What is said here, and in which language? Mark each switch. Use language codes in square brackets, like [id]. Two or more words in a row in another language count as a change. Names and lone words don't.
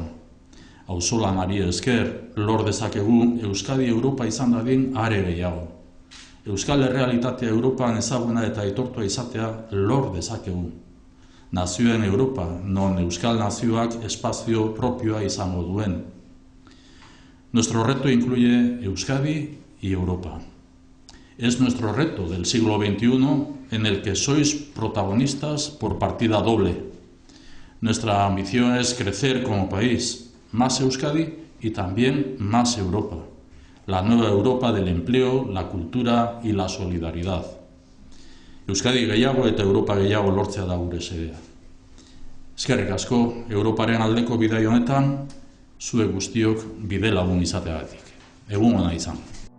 [eu] Auzolanari esker lor dezakegu Euskadi Europa izan dadin are gehiago. Euskal errealitatea Europan ezaguna eta aitortua izatea lor dezakegu. Nazioen Europa, non Euskal nazioak espazio propioa izango duen. [es] Nuestro reto incluye Euskadi y Europa. Es nuestro reto del siglo XXI en el que sois protagonistas por partida doble. Nuestra ambición es crecer como país, más Euskadi y también más Europa. La nueva Europa del empleo, la cultura y la solidaridad. [eu] Euskadi gehiago eta Europa gehiago lortzea da gure xedea. Eskerrik asko, Europaren aldeko bidai honetan, zuek guztiok bide lagun izateagatik. Egun ona izan.